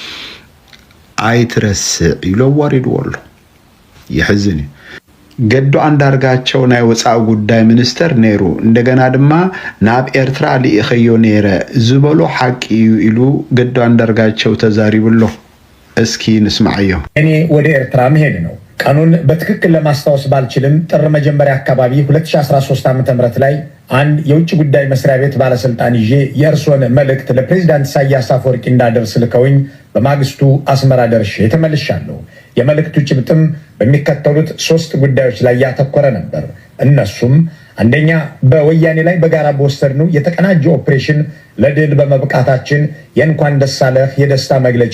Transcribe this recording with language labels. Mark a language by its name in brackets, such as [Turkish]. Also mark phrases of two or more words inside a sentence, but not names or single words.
[Tigrinya] ኣይትረስዕ ኢሎ ዋሪድዎ ኣሎ ይሕዝን ገዱ አንዳርጋቸው ናይ ወፃኢ ጉዳይ ሚኒስተር ነይሩ እንደገና ድማ ናብ ኤርትራ ሊኢኸዮ ነይረ ዝበሎ ሓቂ እዩ ኢሉ ገዱ አንዳርጋቸው ተዛሪብሎ እስኪ ንስማዓዮ [Amharic] እኔ ወደ ኤርትራ መሄድ ነው ቀኑን በትክክል ለማስታወስ ባልችልም ጥር መጀመሪያ አካባቢ 2013 ዓ.ም ላይ አንድ የውጭ ጉዳይ መስሪያ ቤት ባለስልጣን ይዤ የእርሶን መልእክት ለፕሬዝዳንት ኢሳያስ አፈወርቂ እንዳደርስ ልከውኝ በማግስቱ አስመራ ደርሼ ተመልሻለሁ የመልእክቱ ጭብጥም በሚከተሉት 3 ጉዳዮች ላይ ያተኮረ ነበር እነሱም አንደኛ በወያኔ ላይ በጋራ በወሰድነው የተቀናጀ ኦፕሬሽን ለድል በመብቃታችን የእንኳን ደስ አለህ የደስታ መግለጫ